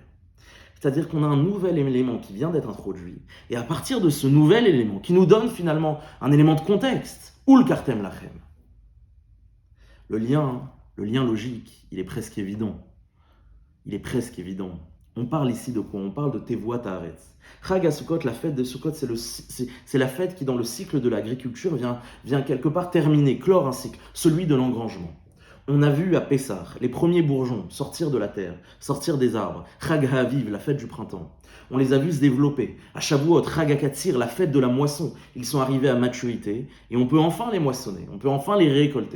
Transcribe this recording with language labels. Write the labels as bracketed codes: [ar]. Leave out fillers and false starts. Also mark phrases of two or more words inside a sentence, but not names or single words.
[fr] C'est-à-dire qu'on a un nouvel élément qui vient d'être introduit, et à partir de ce nouvel élément, qui nous donne finalement un élément de contexte, [he] ולקחתם לכם, [fr] le lien logique, il est presque évident. On parle ici de quoi? On parle de [he] תבואת הארץ. [fr] Chag HaSukkot, la fête de Sukkot, c'est la fête qui, dans le cycle de l'agriculture, vient quelque part terminer, clore un cycle, celui de l'engrangement. On a vu à Pessah les premiers bourgeons sortir de la terre, sortir des arbres. Chag HaAviv, la fête du printemps. On les a vus se développer. À Shavuot, Chag HaKatsir, la fête de la moisson. Ils sont arrivés à maturité et on peut enfin les moissonner, on peut enfin les récolter.